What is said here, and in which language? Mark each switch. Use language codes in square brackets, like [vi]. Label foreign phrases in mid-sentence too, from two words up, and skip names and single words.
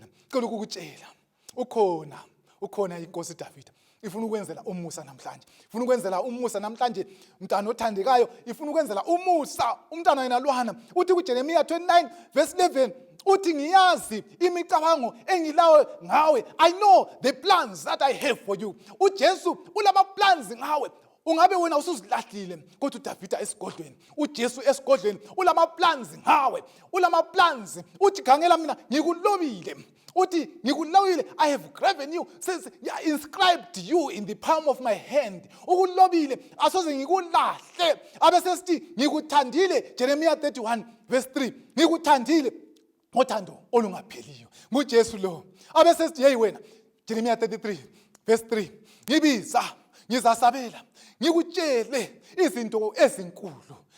[nd] Cela ukukutshela ukhona inkosi Davida ifuna ukwenzela umusa namhlanje. Ifuna ukwenzela umusa namhlanje mntana othandekayo. Ifuna ukwenzela umusa umntana yena Lwana. Uthi kuJeremiya 29 verse 11 uthi ngiyazi imicabango engilawe ngawe. [en] I know the plans that I have for you. [nd] uJesu ulama plans ngawe. Ungabe wena usuzilahlile kodwa uDavida esigodlweni, uJesu esigodlweni ulama plans ngawe. Ulama plans uthi khangela mina ngikulobile. Uthi ngikulawile, [en] I have graven you, says inscribed you in the palm of my hand. [nd] Ukulobile asoze ngikulahle. Abesesithi ngikuthandile, Jeremiah 31 verse 3. Ngikuthandile ngothando olungapheliyo. NguJesu lo. Abesesithi hey wena, Jeremiah 33 verse 3. Ngizasabela, ngikutshele izinto ezinkulu.